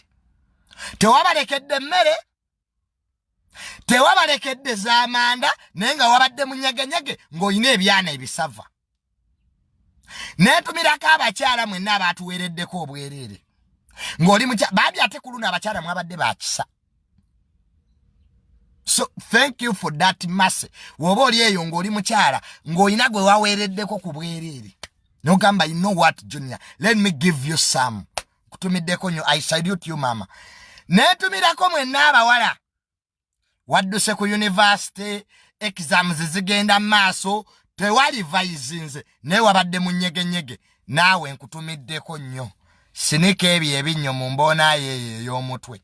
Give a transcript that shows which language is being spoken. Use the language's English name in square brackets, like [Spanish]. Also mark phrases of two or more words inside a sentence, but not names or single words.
[Ganda] Tewabalekedde mmere. Tewabalekedde z'amanda naye nga wabadde mu NYEGE ng'olina ebyana ebisava. Naye tumirako abakyala mwenna abatuweereddeko obwereere. Ng'oli mukyala baabi ate ku luno abakyala mwabadde bakisa. [English] So thank you for that mercy. [Ganda] Woba oli eyo ng'oli mukyala ng'olina gwe waweereddeko ku bwereere. Nogamba, [English] you know what, Junior? Let me give you some. [Ganda] Kutumiddeko nnyo. [English] I salute you, mama. [Ganda] Netumirako mwenna abawala. Wadduse ku university, exams zigenda maaso, tewali vaizinze, ne wabadde mu NYEGE. Naawe nkutumiddeko nnyo. Sinika ebyo ebinnyo mu mboona ye ey'omutwe.